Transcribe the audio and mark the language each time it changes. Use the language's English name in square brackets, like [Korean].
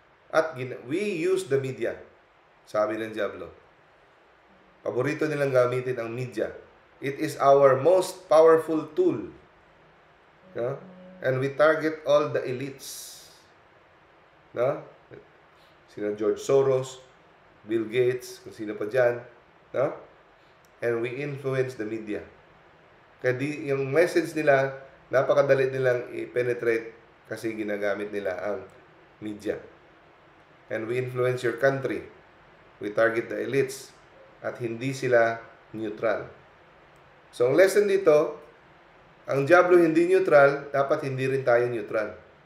[English] At we use the media, [Filipino] sabi ng Diablo. Paborito nilang gamitin ang media. [English] It is our most powerful tool. No? And we target all the elites. No? [Filipino] Sino George Soros, Bill Gates, kung sino pa dyan. No? [English] And we influence the media. [Filipino] Kaya yung message nila, napakadali nilang i-penetrate kasi ginagamit nila ang media. [English] And we influence your country. We target the elites. [Filipino] At hindi sila neutral. So, ang lesson dito, ang Diablo hindi neutral, dapat hindi rin tayo neutral.